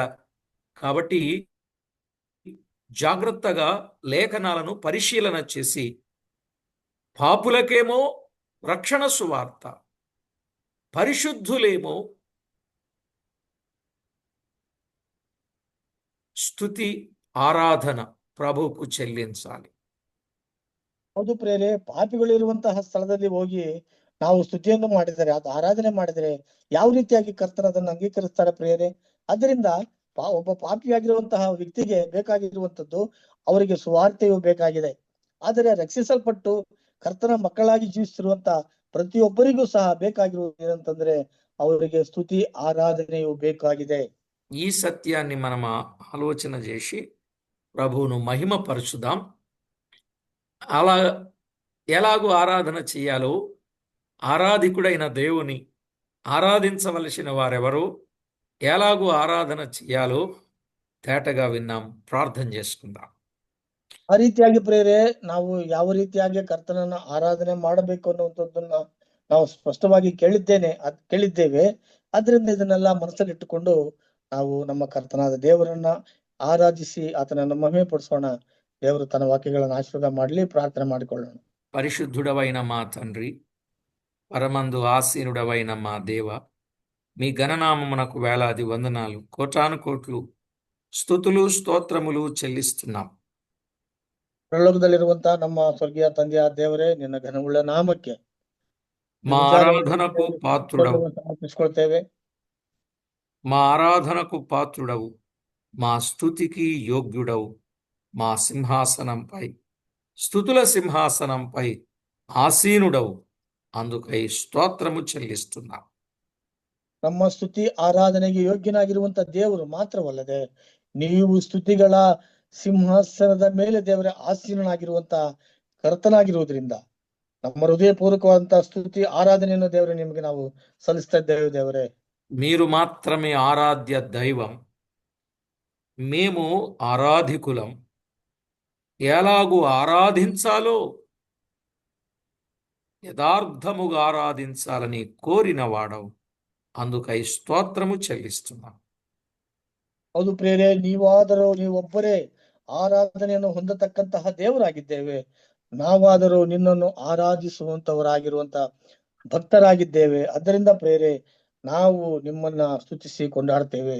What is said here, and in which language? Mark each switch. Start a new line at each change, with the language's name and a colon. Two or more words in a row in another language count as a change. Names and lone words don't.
Telugu: కాబట్టి జాగ్రత్తగా లేఖనాలను పరిశీలన చేసి పాపులకేమో రక్షణ సువార్త, పరిశుద్ధులేమో స్తుతి ఆరాధన ప్రభువుకు చెల్లించాలి.
Kannada: ಹೌದು ಪ್ರಿಯರೇ, ಪಾಪಿಗಳು ಇರುವಂತಹ ಸ್ಥಳದಲ್ಲಿ ಹೋಗಿ ನಾವು ಸ್ತುತಿಯನ್ನು ಮಾಡಿದರೆ, ಅದು ಆರಾಧನೆ ಮಾಡಿದರೆ ಯಾವ ರೀತಿಯಾಗಿ ಕರ್ತನ ಅದನ್ನು ಅಂಗೀಕರಿಸ್ತಾರೆ ಪ್ರಿಯರೇ? ಅದರಿಂದ ಒಬ್ಬ ಪಾಪಿಯಾಗಿರುವಂತಹ ವ್ಯಕ್ತಿಗೆ ಬೇಕಾಗಿರುವಂತದ್ದು ಅವರಿಗೆ ಸುವಾರ್ತೆಯು ಬೇಕಾಗಿದೆ. ಆದರೆ ರಕ್ಷಿಸಲ್ಪಟ್ಟು ಕರ್ತನ ಮಕ್ಕಳಾಗಿ ಜೀವಿಸಿರುವಂತ ಪ್ರತಿಯೊಬ್ಬರಿಗೂ ಸಹ ಬೇಕಾಗಿರುವುದು ಏನಂತಂದ್ರೆ ಅವರಿಗೆ ಸ್ತುತಿ ಆರಾಧನೆಯು ಬೇಕಾಗಿದೆ.
Telugu: ఈ సత్యాన్ని మనం ఆలోచన చేసి ప్రభువును మహిమపరచుదాం. అలా ఎలాగూ ఆరాధన చేయాలో, ఆరాధికుడైన దేవుని ఆరాధించవలసిన వారెవరో, ఎలాగూ ఆరాధన చేయాలో తేటగా విన్నాం. ప్రార్థన చేసుకుందాం.
Kannada: ಆ ರೀತಿಯಾಗಿ ಪ್ರೇರೆ ನಾವು ಯಾವ ರೀತಿಯಾಗಿ ಕರ್ತನನ್ನ ಆರಾಧನೆ ಮಾಡಬೇಕು ಅನ್ನುವಂಥದ್ದನ್ನ ನಾವು ಸ್ಪಷ್ಟವಾಗಿ ಕೇಳಿದ್ದೇವೆ. ಅದರಿಂದ ಇದನ್ನೆಲ್ಲ ಮನಸ್ಸಲ್ಲಿಟ್ಟುಕೊಂಡು ನಾವು ನಮ್ಮ ಕರ್ತನಾದ ದೇವರನ್ನ ಆರಾಧಿಸಿ ಆತನನ್ನು ಮಹಿಮೆ ಪಡಿಸೋಣ. ದೇವರು ತನ್ನ ವಾಕ್ಯಗಳನ್ನು ಆಶೀರ್ವಾದ ಮಾಡಲಿ. ಪ್ರಾರ್ಥನೆ ಮಾಡಿಕೊಳ್ಳೋಣ.
Telugu: పరిశుద్ధుడవైన మా తండ్రి, పరమందు ఆసీనుడవైన మా దేవ, మీ ఘననామమునకు వేలాది వందనాలు, కోటాను కోట్లు స్తుతులు స్తోత్రములు చెల్లిస్తున్నాం.
Kannada: ಪರಲೋಕದಲ್ಲಿರುವಂತಹ ನಮ್ಮ ಸ್ವರ್ಗೀಯ ತಂದೆಯ ದೇವರೇ, ನಿನ್ನ ಘನವುಳ್ಳ ನಾಮಕ್ಕೆ
Telugu: మా ఆరాధనకు పాత్రుడవు,
Kannada: ಸಮರ್ಪಿಸಿಕೊಳ್ತೇವೆ.
Telugu: మా ఆరాధనకు పాత్రుడవు, మా స్తుతికి యోగ్యుడవు. మా సింహాసనంపై, స్తుతుల సింహాసనంపై ఆసీనుడవు. అందుకై స్తోత్రము చెల్లిస్తున్నాం.
Kannada: ನಮ್ಮ ಸ್ತುತಿ ಆರಾಧನೆಗೆ ಯೋಗ್ಯನಾಗಿರುವಂತ ದೇವರು ಮಾತ್ರವಲ್ಲದೆ ನೀವು ಸ್ತುತಿಗಳ ಸಿಂಹಾಸನದ ಮೇಲೆ ದೇವರ ಆಸೀನನಾಗಿರುವಂತ ಕರ್ತನಾಗಿರುವುದರಿಂದ ನಮ್ಮ ಹೃದಯಪೂರ್ವಕವಾದಂತಹ ಸ್ತುತಿ ಆರಾಧನೆಯನ್ನು ದೇವರೇ ನಿಮಗೆ ನಾವು ಸಲ್ಲಿಸ್ತಾ ಇದ್ದೇವೆ. ದೇವರೇ,
Telugu: మీరు మాత్రమే ఆరాధ్య దైవం, మేము ఆరాధికులం. ఎలాగూ ఆరాధించాలో యథార్థముగా ఆరాధించాలని కోరిన వాడవు. అందుకై స్తోత్రము చెల్లిస్తున్నాం.
Kannada: ಹೌದು ಪ್ರಿಯರೇ, ನೀವೊಬ್ಬರೇ ಆರಾಧನೆಯನ್ನು ಹೊಂದತಕ್ಕಂತಹ ದೇವರಾಗಿದ್ದೇವೆ. ನಾವಾದರೂ ನಿನ್ನನ್ನು ಆರಾಧಿಸುವಂತವರಾಗಿರುವಂತ ಭಕ್ತರಾಗಿದ್ದೇವೆ. ಅದರಿಂದ ಪ್ರಿಯರೇ, ನಾವು ನಿಮ್ಮನ್ನ ಸ್ತುತಿಸಿ ಕೊಂಡಾಡ್ತೇವೆ.